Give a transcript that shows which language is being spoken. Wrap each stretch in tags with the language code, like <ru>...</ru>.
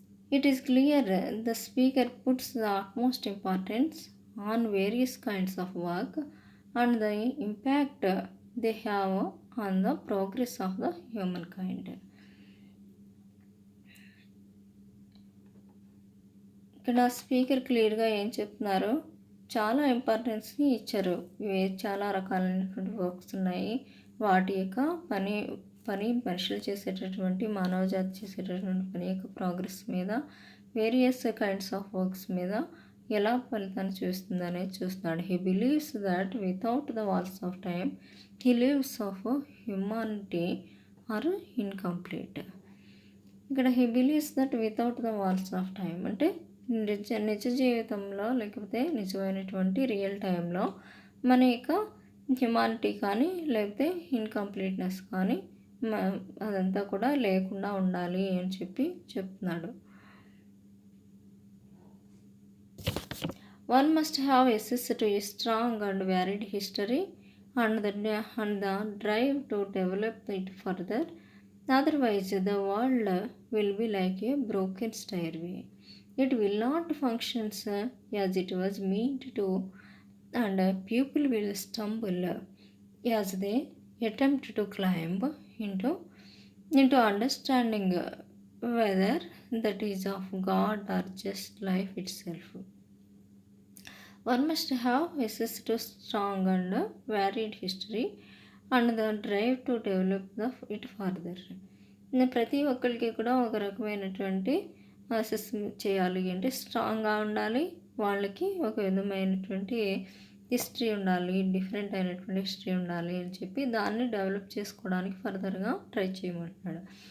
<en>It is clear the speaker puts the utmost importance on various kinds of work and the impact they have on the progress of the humankind.</en> <te>ఇక్కడ speaker క్లియర్గా ఏం చెప్తున్నారు, చాలా ఇంపార్టెన్స్ని ఇచ్చారు. చాలా రకాలైనటువంటి works ఉన్నాయి, వాటి యొక్క పని మనుషులు చేసేటటువంటి మానవజాతి చేసేటటువంటి పని యొక్క ప్రోగ్రెస్ మీద,</te> <en>various kinds of works</en> <te>మీద ఎలా ఫలితాన్ని చూస్తుంది అనేది చూస్తున్నాడు.</te> <en>He believes that without the walls of time he lives of humanity are incomplete.</en> <te>ఇక్కడ</te> <en>he believes that without the walls of time</en> <te>అంటే నిజ జీవితంలో లేకపోతే నిజమైనటువంటి రియల్ టైంలో మన యొక్క హ్యుమానిటీ కానీ లేకపోతే ఇన్కంప్లీట్నెస్ కానీ అదంతా కూడా లేకుండా ఉండాలి అని చెప్తున్నాడు.</te> <en>One must have access to a strong and varied history and the drive to develop it further. Otherwise, the world will be like a broken stairway. It will not function as it was meant to, and people will stumble as they attempt to climb into understanding whether that is of God or just life itself. One must have access to strong and varied history and the drive to develop it further.</en> <te>ప్రతి ఒక్కరికి కూడా ఒక రకమైనటువంటి assess చేయాలి అంటే స్ట్రాంగ్గా ఉండాలి, వాళ్ళకి ఒక విధమైనటువంటి హిస్టరీ ఉండాలి, డిఫరెంట్ అయినటువంటి హిస్టరీ ఉండాలి అని చెప్పి దాన్ని డెవలప్ చేసుకోవడానికి ఫర్దర్గా ట్రై చేయమంటున్నాడు.</te>